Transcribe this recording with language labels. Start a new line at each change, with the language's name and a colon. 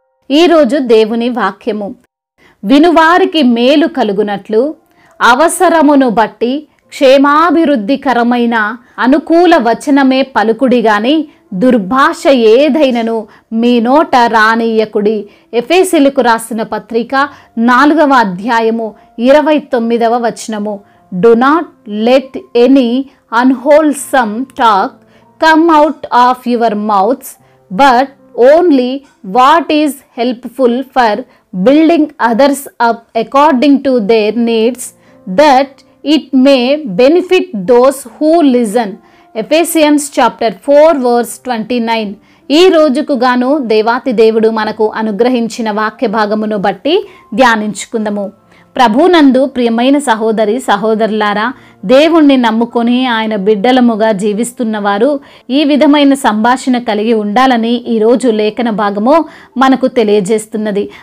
Telugu: ఈరోజు దేవుని వాక్యము, వినువారికి మేలు కలుగునట్లు అవసరమును బట్టి క్షేమాభివృద్ధికరమైన అనుకూల వచనమే పలుకుడి గాని దుర్భాష ఏదైనను మీ నోట రానియ్యకుడి. ఎఫెసీయులకు రాసిన పత్రిక 4వ అధ్యాయము 29వ వచనము.
English: Do not let any unwholesome talk come out of your mouths, but only what is helpful for building others up according to their needs, that it may benefit those who listen. Ephesians chapter 4 verse 29.
Telugu: ఈ రోజుకు గాను దేవాతి దేవుడు మనకు అనుగ్రహించిన వాక్య భాగమును బట్టి ధ్యానించుకుందాము. ప్రభునందు ప్రియమైన సహోదరి సహోదరులారా, దేవుణ్ణి నమ్ముకొని ఆయన బిడ్డలముగా జీవిస్తున్నవారు ఈ విధమైన సంభాషణ కలిగి ఉండాలని ఈరోజు లేఖన భాగము మనకు తెలియజేస్తున్నది.